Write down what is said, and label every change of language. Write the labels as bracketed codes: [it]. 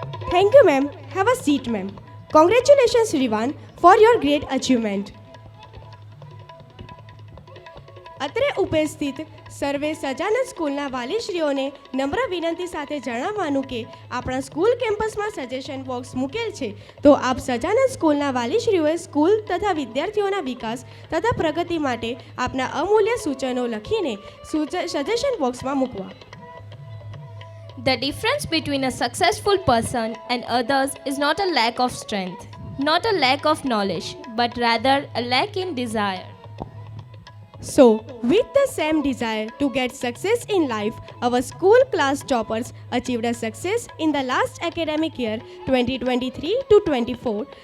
[en] Thank you, ma'am. Have a seat, ma'am. Congratulations, Rivan, for your great achievement. [gu] અત્રે ઉપસ્થિત સર્વે સજાનંદ સ્કૂલના વાલીશ્રીઓને નમ્ર વિનંતી સાથે જણાવવાનું કે આપણા સ્કૂલ કેમ્પસમાં સજેશન બોક્સ મૂકેલ છે, તો આપ સજાનંદ સ્કૂલના વાલીશ્રીઓએ સ્કૂલ તથા વિદ્યાર્થીઓના વિકાસ તથા પ્રગતિ માટે આપના અમૂલ્ય સૂચનો લખીને સજેશન બોક્સમાં મૂકવા. [en] The difference between a successful person and others is not a lack of strength, not a lack of knowledge, but rather a lack in desire. So, with the same desire to get success in life, our school class toppers achieved a success in the last academic year 2023 to 24.